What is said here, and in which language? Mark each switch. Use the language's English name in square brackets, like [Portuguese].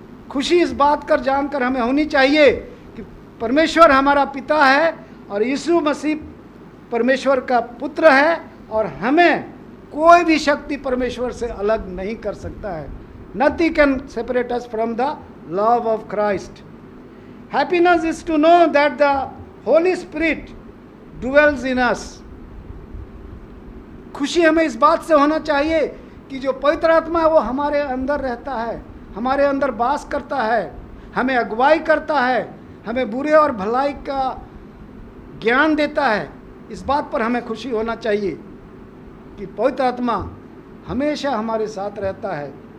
[Hindi] खुशी इस बात कर जानकर हमें होनी चाहिए कि परमेश्वर हमारा पिता है और यीशु मसीह परमेश्वर का पुत्र है, और हमें कोई भी शक्ति परमेश्वर से अलग नहीं कर सकता है। [English] Nothing can separate us from the love of Christ. Happiness is to know that the Holy Spirit dwells in us. [Hindi] खुशी हमें इस बात से होना चाहिए कि जो पवित्र आत्मा है वो हमारे अंदर रहता है, हमारे अंदर वास करता है, हमें अगुवाई करता है, हमें बुरे और भलाई का ज्ञान देता है। इस बात पर हमें खुशी होना चाहिए कि पवित्र आत्मा हमेशा हमारे साथ रहता है।